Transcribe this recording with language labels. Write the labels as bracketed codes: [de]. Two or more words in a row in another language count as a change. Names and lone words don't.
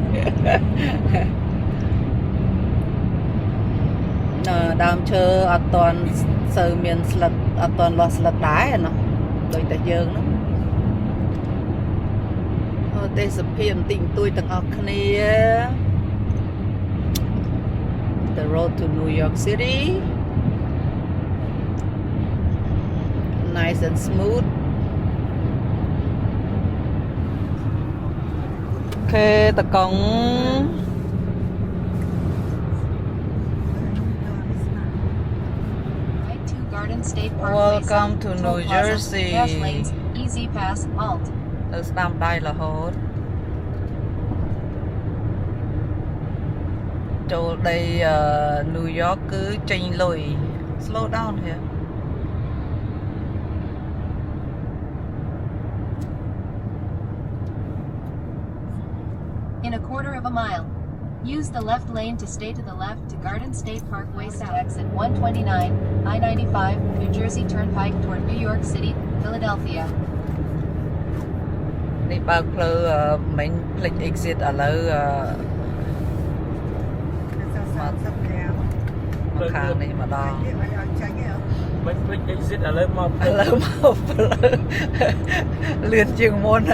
[km] ដើមឈើអត់ទាន់សូវមានស្លឹកអត់ទាន់លាស់ស្លឹកដែរណាដូចតែយើងហ្នឹង អូទេសភាពបន្តិចបន្តួចទាំងអស់គ្នា [en] The road to New York City nice and smooth [km] អូខេតកង់ [en] Garden State Parkway. Welcome to New Toll Plaza, Jersey. Dash lanes, Easy Pass, Alt. [km] ទៅស្ដាំដៃរហូតចូលដី New York គឺចេញលុយ [en] slow down here In a quarter of a mile. Use the left lane to stay to the left to Garden State Parkway South. Exit 129, I-95, New Jersey Turnpike toward New York City, Philadelphia. [km] នេះបើកផ្លូវមិញផ្លេច exit ឥឡូវមកខាងនេះម្ដង មិនភ្លេច exit ឥឡូវមក ឥឡូវមកផ្លូវលឿនជាងមុនណា